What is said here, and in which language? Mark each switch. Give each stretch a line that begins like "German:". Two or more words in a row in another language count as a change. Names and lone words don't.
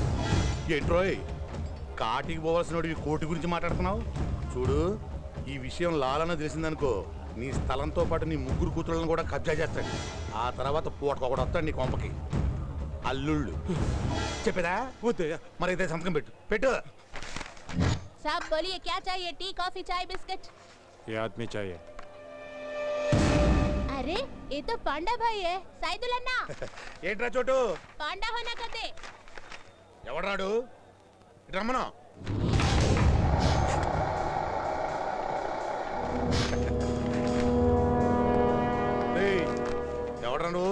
Telugu: ఏంట్రోయ్, కాటికి పోవాల్సిన ఈ కోటి గురించి మాట్లాడుతున్నావు? చూడు, ఈ విషయం లాలన తెలిసిందనుకో, నీ స్థలంతో పాటు నీ 3 కూతుళ్ళను కూడా కబ్జా చేస్తాడు. ఆ తర్వాత పూటకొకడు వస్తాడు నీ కొంపకి. అల్లుళ్ళు చెప్పేదా? మరి అయితే సంతకం పెట్టు. పెట్టు.
Hindi: साहब बोलिए क्या चाहिए?
English: tea coffee
Hindi: चाय बिस्किट? ए आदमी चाये? अरे ये तो पांडा भाई है, साइदुल अन्ना.
Telugu: ఏంట్రా చోటు?
Hindi: पांडा होना कहते.
Telugu: ఎవడరాడు? ఇటు రమ్మను. ఎవడరా నువ్వు?